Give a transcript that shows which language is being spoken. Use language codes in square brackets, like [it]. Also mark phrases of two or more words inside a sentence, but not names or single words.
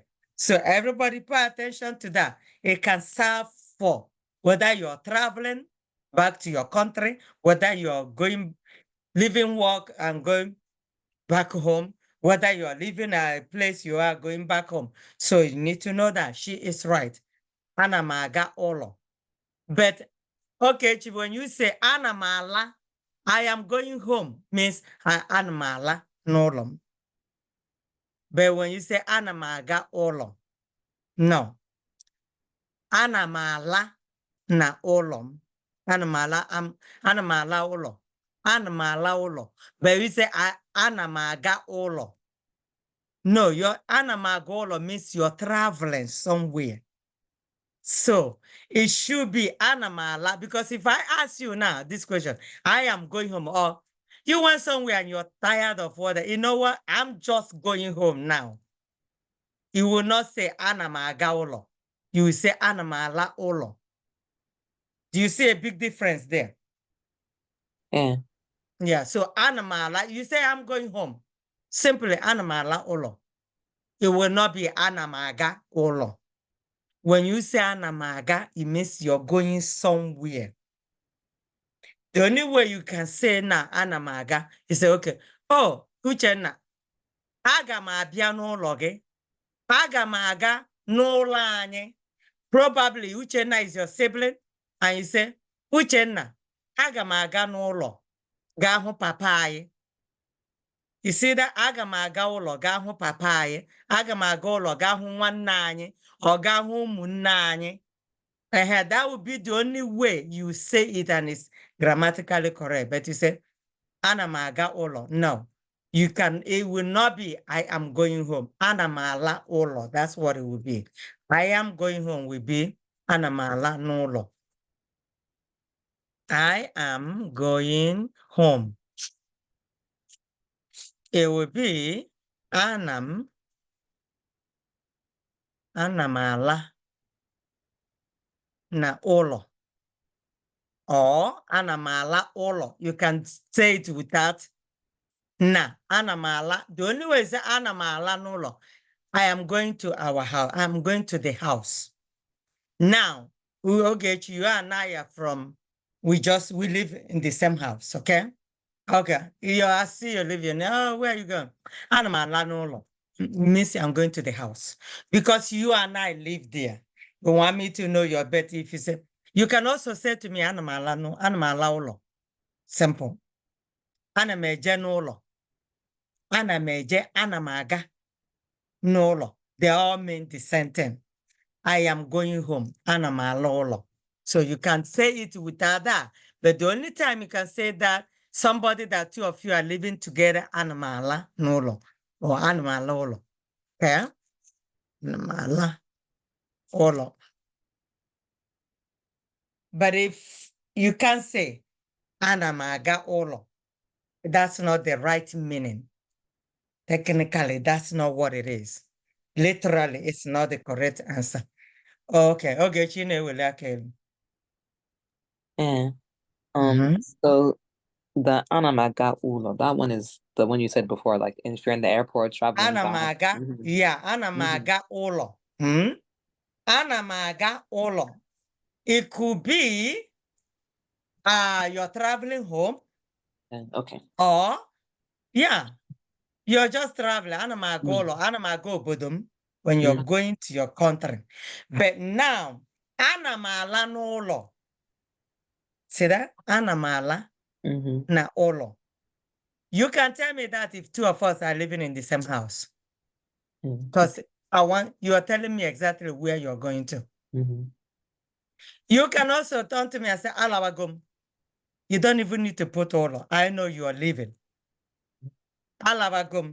[en] So everybody pay attention to that. It can serve for whether you're traveling back to your country, whether you're going, leaving work and going back home, whether you're leaving a place you are going back home. So you need to know that she is right. [ig] Ana m aga ụlọ. [en] But okay, Chief, when you say [ig] ana m ala, [en] I am going home means [ig] ana m ala n'ụlọ m. [en] But when you say [ig] ana m aga ụlọ, [en] no. [ig] Ana m ala na ụlọ m. Ana m ala ụlọ. Ana m ala ụlọ. [en] But you say [ig] ana m aga ụlọ. [en] No, your [ig] ana m aga ụlọ [en] means you're traveling somewhere. So it should be [ig] ana m ala, [en] because if I ask you now this question, I am going home, or you went somewhere and you're tired of water. You know what? I'm just going home now. You will not say [ig] ana m aga ụlọ. [en] You will say [ig] ana m ala ụlọ. [en] Do you see a big difference there? Yeah. Yeah. So [ig] ana m ala, [en] you say I'm going home. [ig] Simply ana m ala ụlọ. [en] It will not be [ig] ana m aga ụlọ. [en] When you say [ig] ana m aga, [en] it means you're going somewhere. The only way you can say [ig] na ana m aga, [en] you say, [ig] okay, oh, Uchenna, aga m abịa n'ụlọ gị. Aga m aga n'ụlọ anyị. [en] Probably Uchenna is your sibling, and you say, [ig] Uchenna, aga m aga n'ụlọ ga hụ papa anyị. [en] You see that? [ig] Aga m aga ụlọ ga hụ papa anyị. Aga m aga ụlọ ga hụ nwanne anyị or ga hụ ụmụnne anyị. [en] That would be the only way you say it and it's grammatically correct. But you say, [ig] ana m aga ụlọ. [en] No. It will not be, I am going home. [ig] Ana m ala ụlọ. [en] That's what it will be. I am going home will be [ig] ana m ala n'ụlọ. [en] I am going home. It will be [ig] ana m ala na ụlọ. Or ana m ala ụlọ. [en] You can say it without na. [ig] Ana m ala. [en] The only way is [ig] ana m ala n'ụlọ. [en] I am going to our house. I'm going to the house. Now, okay, you and I are we live in the same house, okay? Okay. I see you living. Oh, where are you going? [ig] Ana m ala n'ụlọ. [en] Means I'm going to the house. Because you and I live there. You want me to know your bet if you say, you can also say to me, [ig] ana m ala ụlọ. Simple. Ana m eje n'ụlọ. Ana m eje, ana m aga n'ụlọ. [en] They all mean the same thing. I am going home. [ig] Ana m ala ụlọ. [en] So you can say it without that. But the only time you can say that, somebody that two of you are living together, [ig] ana m ala n'ụlọ. Or ana m ala ụlọ. Okay? Ana m ala ụlọ. [en] But if you can say, [ig] ana m aga ụlọ, [en] that's not the right meaning. Technically, that's not what it is. Literally, it's not the correct answer. Okay, okay, Chine will like it. Yeah. Mhm. So the [ig] Anamaga Ulo, [en] that one is the one you said before, like if you're in the airport traveling [ig] Ana m [en] back. [ig] aga, yeah, ana m aga ụlọ. Ana m aga ụlọ. [en] It could be you're traveling home, Okay. or yeah, you're just traveling. [ig] Ana m aga ụlọ, ana m aga obodo m, [en] when you're going to your country. But now, [ig] ana m ala n'ụlọ. [en] See that? [ig] Ana m ala na ụlọ. [en] You can tell me that if two of us are living in the same house. Because you are telling me exactly where you're going to. You can also turn to me and say, Alawagum. You don't even need to put Olo. I know you are leaving. Alawagum.